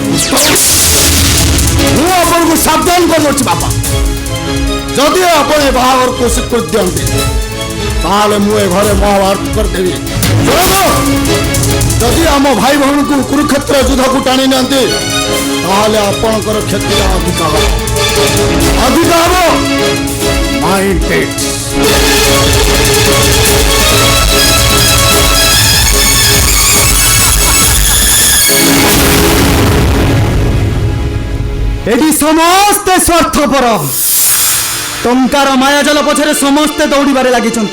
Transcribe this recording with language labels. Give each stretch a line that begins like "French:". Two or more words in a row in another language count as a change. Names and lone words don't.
Odia: ମୁଁ ଆପଣଙ୍କୁ ସାବଧାନ କରିଦେଉଛି ବାପା, ଯଦି ଆପଣ ଏ ବାହାଘରକୁ ସ୍ୱୀକୃତି ଦିଅନ୍ତି ତାହେଲେ ମୁଁ ଏ ଘରେ ମହାଭାରତ କରିଦେବି। ଯଦି ଆମ ଭାଇ ଭଉଣୀକୁ କୁରୁକ୍ଷେତ୍ର ଯୁଦ୍ଧକୁ ଟାଣି ନିଅନ୍ତି ତାହେଲେ ଆପଣଙ୍କର କ୍ଷତି ଅଧିକ ହେବ। ଅଧିକ ହେବ
English: mind it.
Odia: ଏଠି ସମସ୍ତେ ସ୍ୱାର୍ଥପର ଟଙ୍କାର ମାୟାଜାଲ ପଛରେ ସମସ୍ତେ ଦୌଡ଼ିବାରେ ଲାଗିଛନ୍ତି।